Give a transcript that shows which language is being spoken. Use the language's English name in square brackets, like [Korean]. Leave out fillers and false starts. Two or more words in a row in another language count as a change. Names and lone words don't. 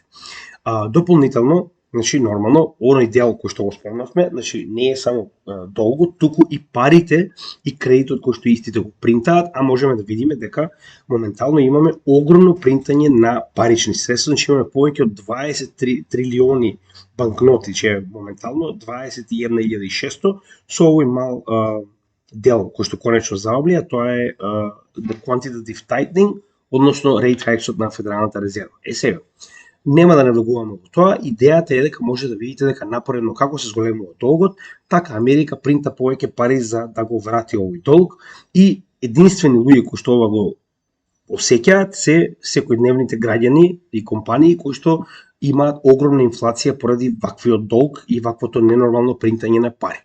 [Macedonian] Дополнително, значи нормално, оној дел кој што го спомнавме, значи не е само долгот, туку и парите и кредитот кој што истите го принтаат, а можеме да видиме дека моментално имаме огромно принтање на парични средства, значи имаме повеќе од 23 трилиони банкноти, че е моментално 21.600 со овој мал дел кој што конечно заоблија, тоа е [English] the quantitative tightening, [Macedonian] односно [English] rate hikes [Macedonian] на Федералната резерва. Сега, нема да навлегуваме во тоа, идејата е дека може да видите дека напоредно како се зголемува долгот, така Америка принта повеќе пари за да го врати овој долг и единствени луѓе кои што ова го осеќаат се секојдневните граѓани и компании кои што имаат огромна инфлација поради ваквиот долг и ваквото ненормално принтање на пари.